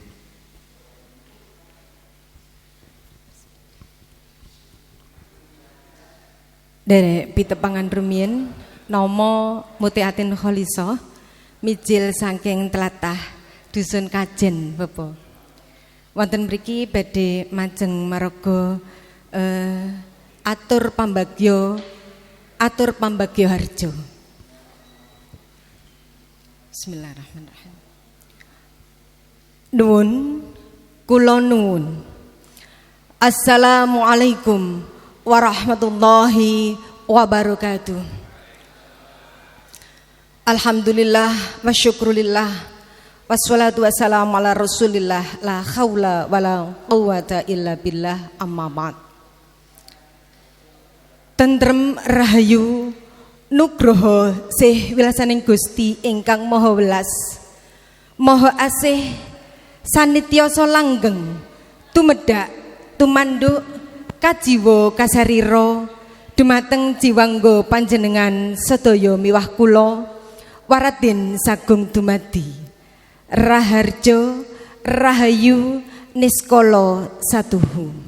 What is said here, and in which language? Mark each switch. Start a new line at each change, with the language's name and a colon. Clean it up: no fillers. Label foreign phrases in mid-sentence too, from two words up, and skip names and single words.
Javanese: derek pitepangan rumiyin nama Mutiatin Kholisoh mijil saking tlatah dusun Kajen Bapak wonten mriki badhe majeng maraga atur pambagya harjo
Arabic: بسم الله الرحمن الرحيم
Javanese: nuwun kula nuwun
Arabic: السلام عليكم ورحمة الله وبركاته الحمد لله والشكر لله والصلاة والسلام على رسول الله لا حول ولا قوة إلا بالله أما بعد
Javanese: tentrem rahayu nugroho sih wilasaning Gusti ingkang maha welas maha asih sanityoso langgeng tumedhak tumanduk kajiwa kasarira dumateng jiwangga panjenengan sedaya miwah kula waradin sagung dumadi raharja rahayu niskala satuhu.